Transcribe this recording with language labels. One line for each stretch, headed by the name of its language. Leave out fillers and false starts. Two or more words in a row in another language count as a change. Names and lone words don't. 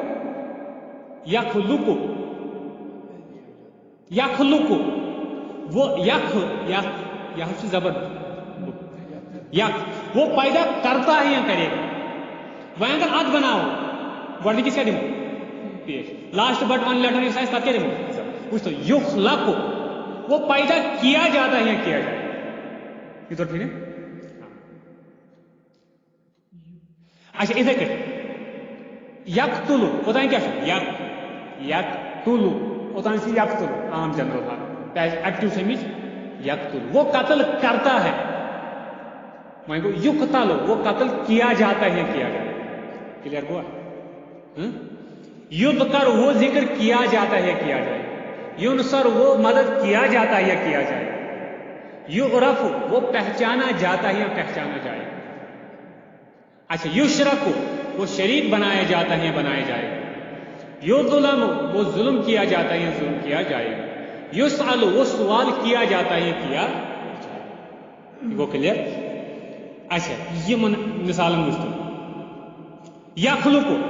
Kashmiri: یخلُقُ وہ یخ چھُ زبر یک
Urdu: وہ پیدا کرتا ہے یا کرے گا
Kashmiri: وۄنۍ اگر اتھ بناوو گۄڈنِکِس کیٛاہ دِمو پیش لاسٹ بٹ ون لیٹر یُس آسہِ تتھ کیٛاہ دِمو وٕچھتو یخلق
Urdu: وہ پیدا کیا جاتا ہے یا کیا جائے یہ تو ٹھیک ہے
Kashmiri: اچھا اِتھے کٔٹھۍ یقتُلُ اوٚتانۍ کیٛاہ چھُ یقتُلُ اوٚتانۍ چھُ یقتُلُ عام جنرل حال ایکٹِو چھِ اَمِچ یقتُلُ
Urdu: وہ قتل کرتا ہے
Kashmiri: وۄنۍ گوٚو یُقتل
Urdu: وہ قتل کیا جاتا ہے یا کیا جائے کلیئر ہوا یذکر وہ ذکر کیا جاتا ہے یا کیا جائے ینصر وہ مدد کیا جاتا ہے یا کیا جائے یعرف وہ پہچانا جاتا ہے یا پہچانا جائے اچھا یشرک وہ شریک بنایا جاتا ہے یا بنایا جائے یظلم وہ ظلم کیا جاتا ہے یا ظلم کیا جائے یسأل وہ سوال کیا جاتا ہے یا کیا جائے گو کلیئر اچھا یہ مثال وٕچھتو یخلُقُ